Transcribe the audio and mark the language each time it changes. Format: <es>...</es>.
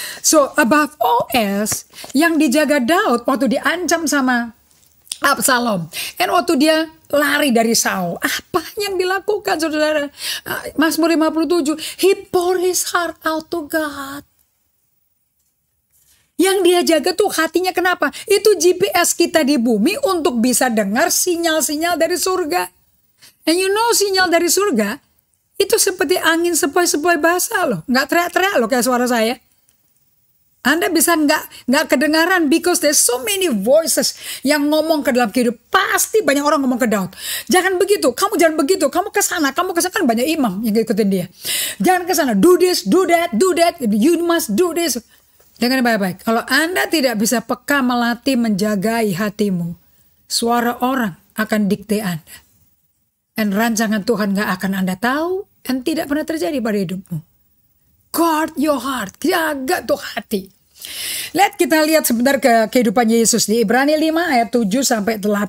<id>So above all else, yang dijaga Daud waktu diancam sama Absalom, and waktu dia lari dari Saul, apa yang dilakukan saudara?</id> <en>Mazmur 57, he poured his heart out to God.</en> <id>Yang dia jaga tuh hatinya, kenapa? Itu GPS kita di bumi untuk bisa dengar sinyal-sinyal dari surga.</id> <en>And you know</en> <id>sinyal dari surga itu seperti angin sepoi-sepoi basah loh. Nggak teriak-teriak loh kayak suara saya. Anda bisa nggak kedengaran</id> <en>because there's so many voices</en> <id>yang ngomong ke dalam kehidupan. Pasti banyak orang ngomong ke Daud. Jangan begitu, kamu jangan begitu, kamu ke sana kan banyak imam yang ikutin dia. Jangan ke sana,</id> <en>do this, do that, you must do this.</en> <id>Dengar baik-baik. Kalau Anda tidak bisa peka melatih menjagai hatimu, suara orang akan dikte Anda. Dan rancangan Tuhan gak akan Anda tahu dan tidak pernah terjadi pada hidupmu.</id> <en>Guard your heart.</en> <id>Jaga tuh hati. Kita lihat sebentar ke kehidupan Yesus di Ibrani 5 ayat 7-8.</id>